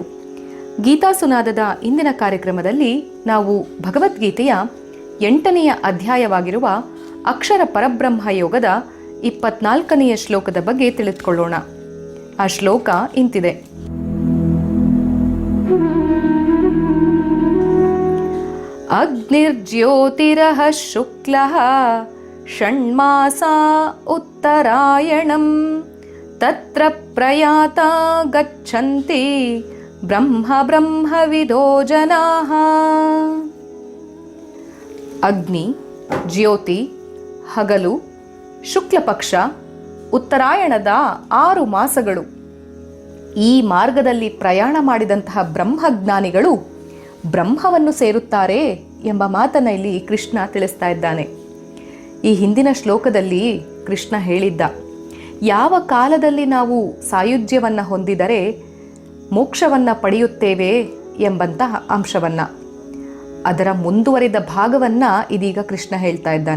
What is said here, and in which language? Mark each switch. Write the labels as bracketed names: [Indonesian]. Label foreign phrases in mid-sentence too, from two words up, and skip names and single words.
[Kannada] ಗೀತಾ ಸುನಾದದ ಇಂದಿನ ಕಾರ್ಯಕ್ರಮದಲ್ಲಿ ನಾವು ಭಗವದ್ಗೀತೆಯ 8ನೆಯ ಅಧ್ಯಾಯವಾಗಿರುವ ಅಕ್ಷರ ಪರಬ್ರಹ್ಮ ಯೋಗದ 24ನೆಯ ಶ್ಲೋಕದ ಬಗ್ಗೆ ತಿಳಿದುಕೊಳ್ಳೋಣ. ಆ ಶ್ಲೋಕ ಇಂತಿದೆ: [Sanskrit] ಅಗ್ನಿರ್ಜ್ಯೋತಿರಃ ಶುಕ್ಲಃ ಷಣ್ಮಾಸಾ ಉತ್ತರಾಯಣಂ ತತ್ರ ಪ್ರಯಾತಾ ಗಚ್ಚಂತಿ ಬ್ರಹ್ಮವಿದೋ ಜನಾಃ. [Kannada] ಅಗ್ನಿ, ಜ್ಯೋತಿ, ಹಗಲು, ಶುಕ್ಲಪಕ್ಷ, ಉತ್ತರಾಯಣದ 6 ಮಾಸಗಳು. ಈ ಮಾರ್ಗದಲ್ಲಿ ಪ್ರಯಾಣ ಮಾಡಿದಂತಹ ಬ್ರಹ್ಮಜ್ಞಾನಿಗಳು ಬ್ರಹ್ಮವನ್ನು ಸೇರುತ್ತಾರೆ ಎಂಬ ಮಾತನ್ನು ಇಲ್ಲಿ ಕೃಷ್ಣ ತಿಳಿಸ್ತಾ ಇದ್ದಾನೆ. ಈ ಹಿಂದಿನ ಶ್ಲೋಕದಲ್ಲಿ ಕೃಷ್ಣ ಹೇಳಿದ್ದ, ಯಾವ ಕಾಲದಲ್ಲಿ ನಾವು ಸಾಯುಜ್ಯವನ್ನು ಹೊಂದಿದರೆ ಮೋಕ್ಷವನ್ನು ಪಡೆಯುತ್ತೇವೆ ಎಂಬಂತಹ ಅಂಶವನ್ನು, ಅದರ ಮುಂದುವರಿದ ಭಾಗವನ್ನು ಇದೀಗ ಕೃಷ್ಣ ಹೇಳ್ತಾ ಇದ್ದಾನೆ.